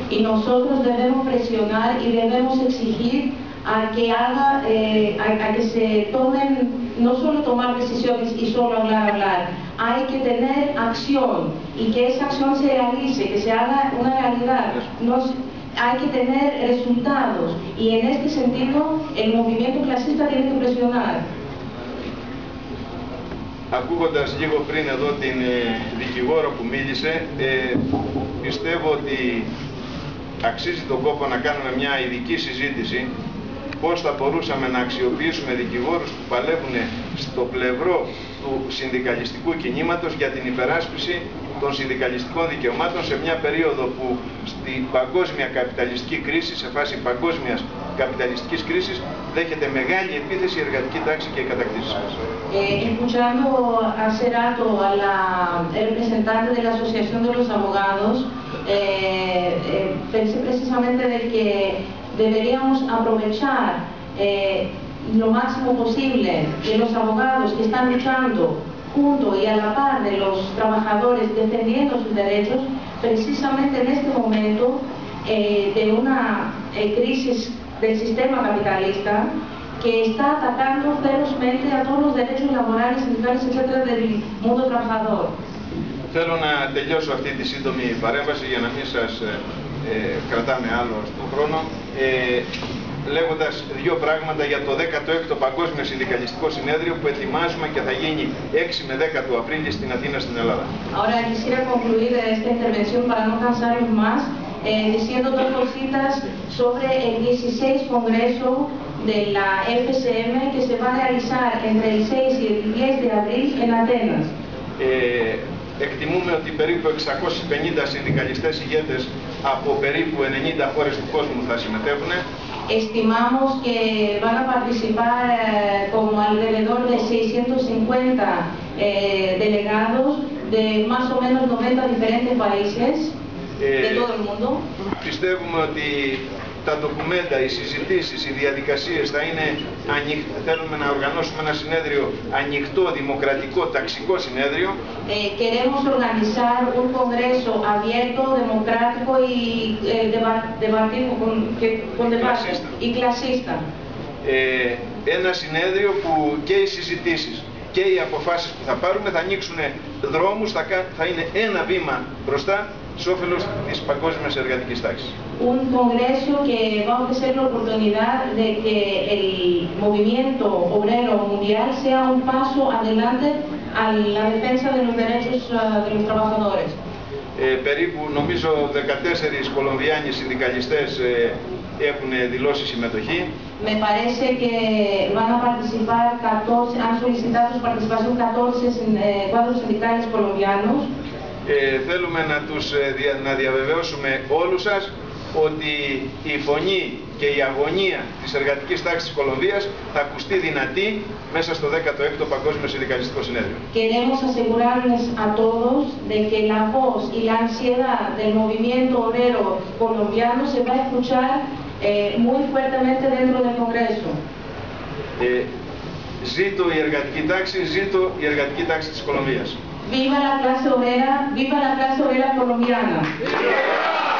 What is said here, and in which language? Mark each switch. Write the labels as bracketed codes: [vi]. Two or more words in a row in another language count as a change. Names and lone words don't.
[es] Y nosotros debemos presionar y debemos exigir a que se tomen, no solo tomar decisiones y solo hablar. Hay que tener acción y que esa acción se realice, que se haga una realidad. hay que tener resultados y en este sentido el movimiento clasista tiene que presionar. [el] Ακούγοντας λίγο πριν εδώ την δικηγόρο που μίλησε, πιστεύω ότι αξίζει τον κόπο να κάνουμε μια ειδική συζήτηση πώς θα μπορούσαμε να αξιοποιήσουμε δικηγόρους που παλεύουν στο πλευρό του συνδικαλιστικού κινήματος για την υπεράσπιση των συνδικαλιστικών δικαιωμάτων σε μια περίοδο που στην παγκόσμια καπιταλιστική κρίση, σε φάση παγκόσμιας καπιταλιστικής κρίσης, dejete μεγάλη επίθεση η εργατική τάξη και οι κατακτήσεις μας. [es] Escuchando hace rato a la representante de la Asociación de los Abogados, pensé precisamente de que deberíamos aprovechar lo máximo posible de los abogados que están luchando junto y a la par de los trabajadores defendiendo sus derechos, precisamente en este momento de una crisis del sistema capitalista que está atacando ferozmente a todos los derechos laborales, sindicales, etc. del mundo trabajador. [el] Θέλω να τελειώσω αυτή τη σύντομη παρέμβαση για να μην σας κρατάμε άλλο στον χρόνο, λέγοντας δύο πράγματα για το 16ο Παγκόσμιο Συνδικαλιστικό Συνέδριο που ετοιμάζουμε και θα γίνει 6 με 10 του Απρίλη στην Αθήνα, στην Ελλάδα. [es] Ahora quisiera concluir esta intervención para no cansarnos más, diciendo dos cositas sobre el 16 Congreso de la FSM que se va a realizar entre el 6 y el 10 de abril en Atenas. [el] Εκτιμούμε ότι περίπου 650 συνδικαλιστές ηγέτες από περίπου 90 χώρες του κόσμου θα συμμετέχουν. [es] Estimamos que van a participar como alrededor de 650 delegados de más o menos 90 diferentes países de todo el mundo. [el] Πιστεύουμε ότι τα ντοκουμέντα, οι συζητήσεις, οι διαδικασίες θα είναι θέλουμε να οργανώσουμε ένα συνέδριο ανοιχτό, δημοκρατικό, ταξικό συνέδριο. [es] Queremos organizar un congreso abierto, democrático y debativo con debate y clasista. [el] Ένα συνέδριο που και οι συζητήσεις και οι αποφάσεις που θα πάρουμε θα ανοίξουν δρόμους, θα είναι ένα βήμα μπροστά σε όφελος της παγκόσμιας εργατικής τάξης. [es] Un congreso que va a ofrecer la oportunidad de que el movimiento obrero mundial sea un paso adelante a la defensa de los derechos de los trabajadores. [el] Περίπου νομίζω 14 Κολομβιάνοι συνδικαλιστές έχουν δηλώσει συμμετοχή. [es] Me parece que van a participar 14, han solicitado su participación 14 cuadros sindicales colombianos. [el] Θέλουμε να διαβεβαιώσουμε όλους σας ότι η φωνή και η αγωνία της εργατικής τάξης της Κολομβίας θα ακουστεί δυνατή μέσα στο 16ο Παγκόσμιο Συνδικαλιστικό Συνέδριο. [es] Queremos asegurarles a todos de que la voz y la ansiedad del movimiento obrero colombiano se va a escuchar muy fuertemente dentro del Congreso. [el] Ζήτω η εργατική τάξη, ζήτω η εργατική τάξη της Κολομβίας. [es] Viva la clase obrera colombiana.